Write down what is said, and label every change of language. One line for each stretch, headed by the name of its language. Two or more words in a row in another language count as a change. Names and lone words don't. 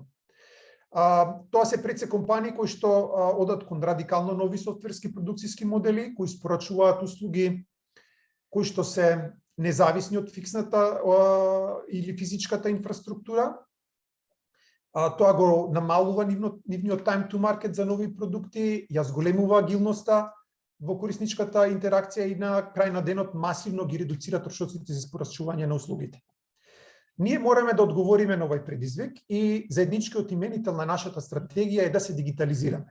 Macedonian: Тоа се пред се компании кои што одат кон радикално нови софтверски продукцијски модели, кои испорачуваат услуги кои што се независни од фиксната или физичката инфраструктура. Тоа го намалува нивниот
English: time to market
Macedonian: за нови продукти, ја зголемува агилноста во корисничката интеракција и на крај на денот масивно ги редуцира трошоците за испорачување на услугите. Ние мораме да одговориме на овој предизвик и заедничкиот именител на нашата стратегија е да се дигитализираме.